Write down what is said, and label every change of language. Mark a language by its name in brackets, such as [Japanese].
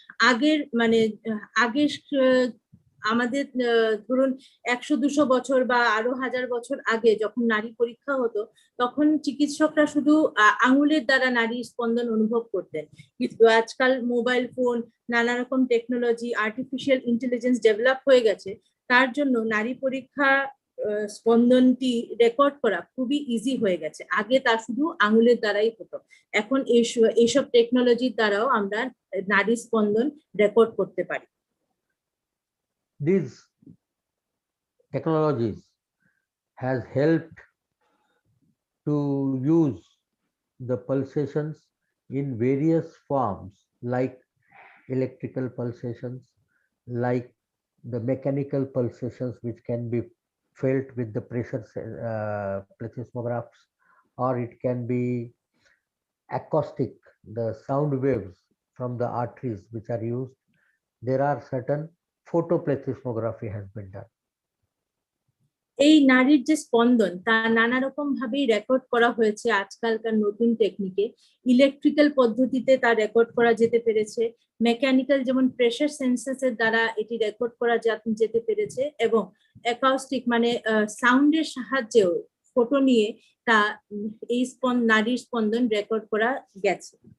[Bangla] আগের মানে আগের আমাদের ধরুন 100-200 বছর বা আরো 1000 বছর আগে যখন নারী পরীক্ষা হতো তখন চিকিৎসকরা শুধু আঙুলের দ্বারা নারীর স্পন্দন অনুভব করতেন, কিন্তু আজকাল মোবাইল ফোন, নানা রকম টেকনোলজি, আর্টিফিশিয়াল ইন্টেলিজেন্স ডেভেলপ হয়ে গেছে, তার জন্য নারী পরীক্ষা স্পন্দনটি রেকর্ড করা খুবই ইজি হয়ে গেছে। আগে তা শুধু আঙুলের দ্বারাই হতো, এখন এইসব টেকনোলজির দ্বারাও আমরা নারী স্পন্দন রেকর্ড করতে পারি। [English] These technologies has helped to use the pulsations in various forms, like electrical pulsations, like the mechanical pulsations which can be felt with the pressure plethysmographs, or it can be acoustic, the sound waves from the arteries which are used. There are certain photoplethysmography has been done. [Bangla] এই নারীর যে স্পন্দন তা নানা রকম ভাবেই record করা হয়েছে আজকালকার নতুন টেকনিকে। ইলেকট্রিক্যাল পদ্ধতিতে তা রেকর্ড করা যেতে পেরেছে, মেকানিক্যাল যেমন প্রেসার সেন্সাসের দ্বারা এটি রেকর্ড করা যেতে পেরেছে, এবং অ্যাকাউস্টিক মানে সাউন্ডের সাহায্যেও ফটো নিয়ে তা এই নারীর স্পন্দন রেকর্ড করা গেছে।